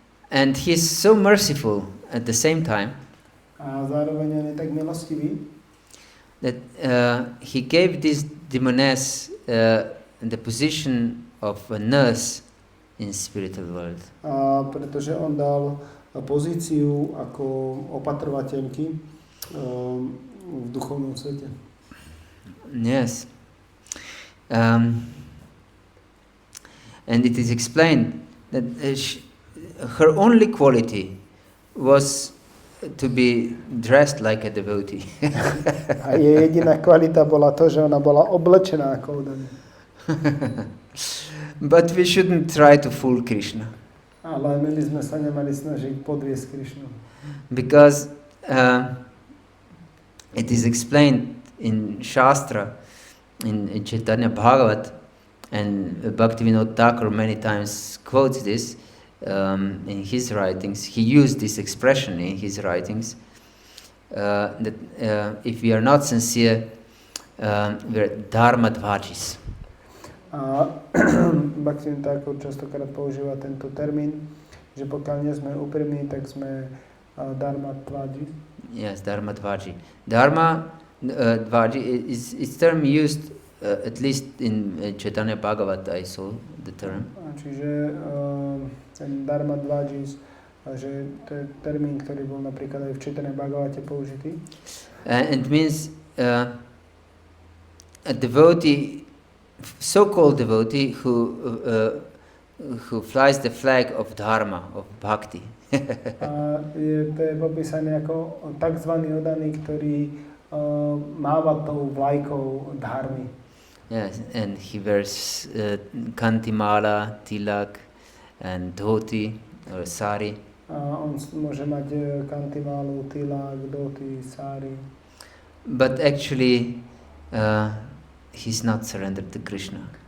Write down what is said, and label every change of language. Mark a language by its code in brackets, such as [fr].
[en] And he's so merciful at the same time. [sk] A zároveň on je tak milostivý, [en] that he gave this demoness the position of a nurse in spiritual world. [sk] Pretože on dal pozíciu ako opatrovateľky v duchovnom svete. [en] Yes. And it is explained that her only quality was to be dressed like a devotee. [sk] A jej jediná kvalita bola to, že ona bola oblečená ako odaný. [en] But we shouldn't try to fool Krishna. [sk] Ale my sme sa nemali snažiť podviesť Krishnu. [en] Because it is explained in Shastra, in Chaitanya Bhagavat, and Bhakti-yoga many times quotes this in his writings. He used this expression in his writings, that if we are not sincere, we are dharma-dvajis. [sk] Bhakti-yoga častokrát používa tento termín, že pokiaľ nie sme úprimní, tak sme dharma-dvaji. [en] Yes, dharma-dvaji. Dharma-dvaji is term used at least in Chaitanya Bhagavat, I saw the term. [sk] Čiže ten dharma-dvaji, že to je termín, ktorý bol napríklad aj v Chaitanya Bhagavate použitý. [en] And it means a devotee, so-called devotee who flies the flag of dharma, of bhakti. [sk] A to je popísané ako takzvaný odaný, ktorý máva tou vlajkou dharmy. [en] Yes, and he wears kantimala, tilak, and dhoti or sari. [sk] On môže mať kantiválu, tilák, doty, sári. [en] But actually, he's not surrendered to Krishna.